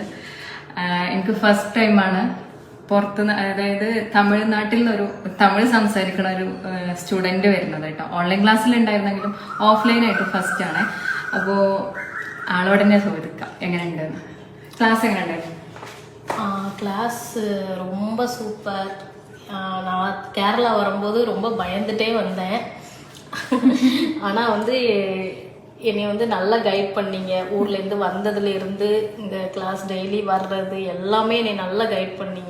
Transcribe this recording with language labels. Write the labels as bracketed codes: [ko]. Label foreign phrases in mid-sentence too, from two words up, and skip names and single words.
[ml] എനിക്ക് ഫസ്റ്റ് ടൈമാണ് പുറത്തുനിന്ന്, അതായത് തമിഴ്നാട്ടിൽ നിന്നൊരു തമിഴ് സംസാരിക്കുന്ന ഒരു സ്റ്റുഡന്റ് വരുന്നത് കേട്ടോ. ഓൺലൈൻ ക്ലാസ്സിൽ ഉണ്ടായിരുന്നെങ്കിലും ഓഫ്ലൈൻ ആയിട്ട് ഫസ്റ്റ് ആണ്. അപ്പോൾ ആളോട് തന്നെ ചോദിക്കാം എങ്ങനെയുണ്ടെന്ന്. ക്ലാസ് എങ്ങനെ ഉണ്ടായിരുന്നു? [ta] கிளாஸ் ரொம்ப சூப்பர். நான் கேரளா வரும்போது ரொம்ப பயந்துட்டே வந்தேன். ஆனால் வந்து என்னை வந்து நல்லா கைட் பண்ணீங்க. ஊர்லேருந்து வந்ததுலேருந்து இந்த கிளாஸ் டெய்லி வர்றது எல்லாமே என்னை நல்லா கைட் பண்ணீங்க.